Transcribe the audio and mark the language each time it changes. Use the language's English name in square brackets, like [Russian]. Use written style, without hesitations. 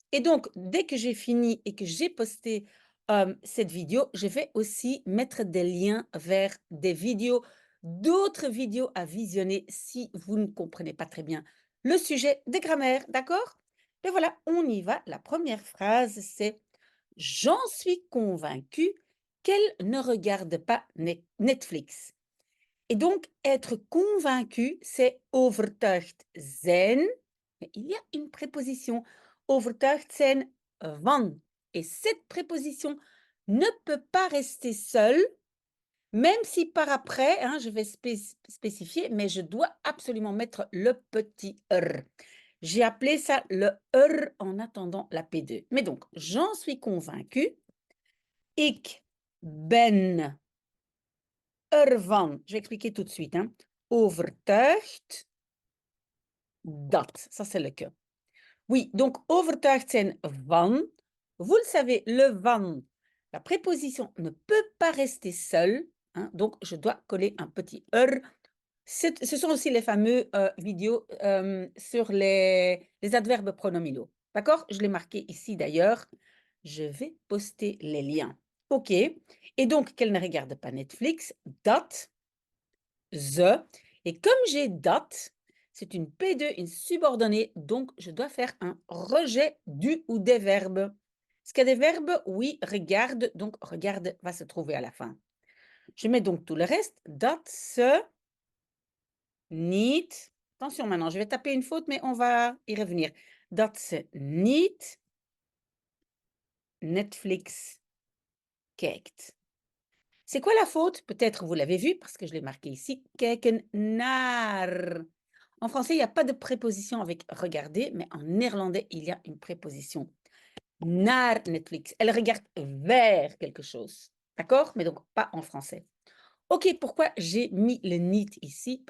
[French] Et donc, dès que j'ai fini et que j'ai posté cette vidéo, je vais aussi mettre des liens vers des vidéos, d'autres vidéos à visionner si vous ne comprenez pas très bien le sujet de grammaire, d'accord? Et voilà, on y va. La première phrase, c'est J'en suis convaincue qu'elle ne regarde pas Netflix. Et donc, être convaincu, c'est overtuigd zijn. Mais il y a une préposition, overtuigd zijn van. Et cette préposition ne peut pas rester seule, même si par après, hein, je vais spécifier, mais je dois absolument mettre le petit R. J'ai appelé ça le R en attendant la P2. Mais donc, j'en suis convaincue. [Dutch] Ik ben ervan, [French] je vais expliquer tout de suite, hein, [Dutch] overtuigd dat. [French] Ça, c'est le que. Oui, donc overtuigd zijn van. Vous le savez, le van, la préposition ne peut pas rester seule, hein, donc je dois coller un petit er. Ce sont aussi les fameux vidéos sur les adverbes pronominaux. D'accord? Je l'ai marqué ici d'ailleurs. Je vais poster les liens. OK. Et donc, qu'elle ne regarde pas Netflix, dat, ze. Et comme j'ai dat, c'est une P2, une subordonnée, donc je dois faire un rejet du ou des verbes. Est-ce qu'il y a des verbes? Oui, regarde, donc regarde va se trouver à la fin. Je mets donc tout le reste. [Dutch] Dat, se, niet. [French] Attention maintenant, je vais taper une faute, mais on va y revenir. [Dutch] Dat ze niet Netflix kijkt. [French] C'est quoi la faute? Peut-être vous l'avez vu parce que je l'ai marqué ici. Kijken naar. En français, il n'y a pas de préposition avec regarder, mais en néerlandais, il y a une préposition. Naar Netflix. Elle regarde vers quelque chose. D'accord? Mais donc pas en français. OK, pourquoi j'ai mis le niet ici?